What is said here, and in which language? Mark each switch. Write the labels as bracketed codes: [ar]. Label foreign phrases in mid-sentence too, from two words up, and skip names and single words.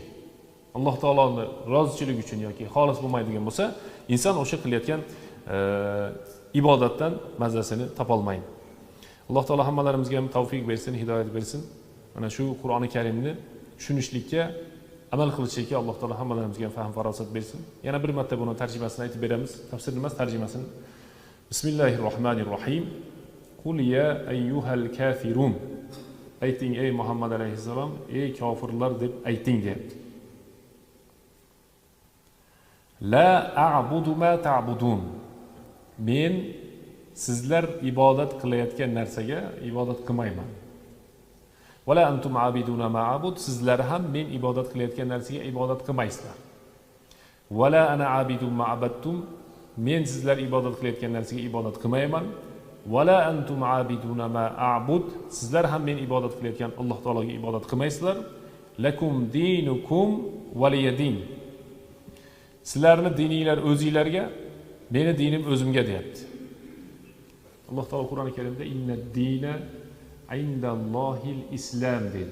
[uz] Alloh taoloning rozichiligi uchun yoki xolis bo'lmaydigan bo'lsa, inson o'sha qilayotgan ibodatdan mazasini topolmaydi. Alloh taolo hammalarimizga ham tavfiq bersin, hidoyat bersin. Mana shu Qur'oni Karimni tushunishlikka, amal qilishlikka Alloh taolo hammalarimizga ham fahm farosat bersin. Yana bir marta buni tarjimasini aytib beramiz. Tafsir emas, tarjimasini. [ar] Bismillahirrohmanirrohim. قل يا أيها الكافرون. [uz] Ayting ey Muhammad alayhissalom, ey kofirlar deb ayting deyapti. [ar] لا أعبد ما تعبدون. [uz] Men sizlar ibodat qilayotgan narsaga ibodat qilmayman. [ar] ولا أنتم عابدون ما أعبد. [uz] Sizlar ham men ibodat qilayotgan narsaga ibodat qilmaysizlar. [ar] ولا أنا عابد ما عبدتم. [uz] Men sizlar ibodat qilayotgan narsaga ibodat qilmayman. [ar] ولا أنتم عابدون ما أعبد. [uz] Sizlar ham men ibodat qilayotgan Alloh taologa ibodat qilmaysizlar. [ar] لكم دينكم ولي دين. [uz] Sizlarning dininglar o'zingizlarga, meni dinim o'zimga deyapti. Alloh taolo Qur'oni Karimda [ar] إن الدين عند الله الإسلام [uz] dedi.